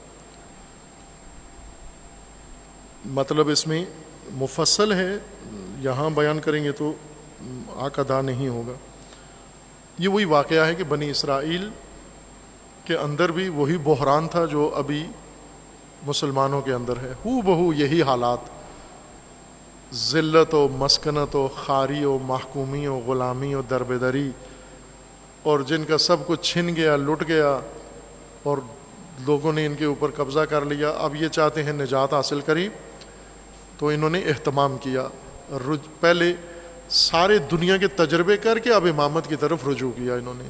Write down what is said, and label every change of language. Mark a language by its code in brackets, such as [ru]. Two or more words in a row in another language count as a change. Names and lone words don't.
[ur] مطلب اس میں مفصل ہے، یہاں بیان کریں گے تو حق ادا نہیں ہوگا. یہ وہی واقعہ ہے کہ بنی اسرائیل کے اندر بھی وہی بحران تھا جو ابھی مسلمانوں کے اندر ہے. ہو بہو یہی حالات، ذلت و مسکنت و خواری و محکومی و غلامی و دربدری، اور جن کا سب کچھ چھن گیا، لٹ گیا، اور لوگوں نے ان کے اوپر قبضہ کر لیا. اب یہ چاہتے ہیں نجات حاصل کری، تو انہوں نے اہتمام کیا. پہلے سارے دنیا کے تجربے کر کے اب امامت کی طرف رجوع کیا انہوں نے.